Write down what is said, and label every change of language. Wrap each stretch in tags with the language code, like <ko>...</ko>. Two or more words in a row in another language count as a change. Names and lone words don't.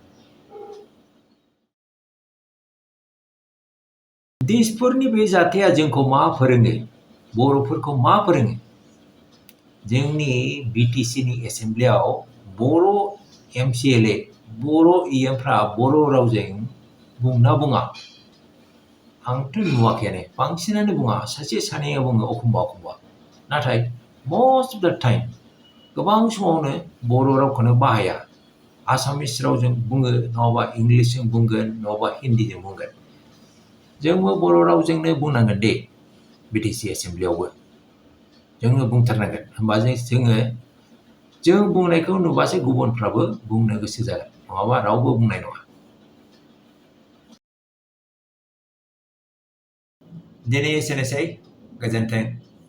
<brx>दिसपुरनि बे जाथाया जोंखौ मा फोरोङो बर'फोरखौ मा फोरोङो जोंनि बिटिसिनि एसेम्ब्लियाव बर' एमसिएलए बर' इएमफ्रा बर' रावजों बुंना बुङा आंथ' नुवाखैयानो बांसिनानो बुङा सासे सानैया बुङो एखमबा नाथाय</brx> <en>most of the time</en> <brx>गोबां समावनो बर' रावखौनो बाहाया आसामिस रावजों बुङो नङाबा इंलिसजों बुंगोन नङाबा हिन्दीजों बुंगोन जोंबो बर' रावजोंनो बुंनांगोन दे बिटिसि एसेम्ब्लियावबो जोङो बुंथारनांगोन होमबा जों बुंनायखौ नुबासो गुबुनफ्राबो बुंनो गोसो जागोन नङाबा रावबो बुंनाय नङा दिनै एसेनोसै गोजोन्थों</brx>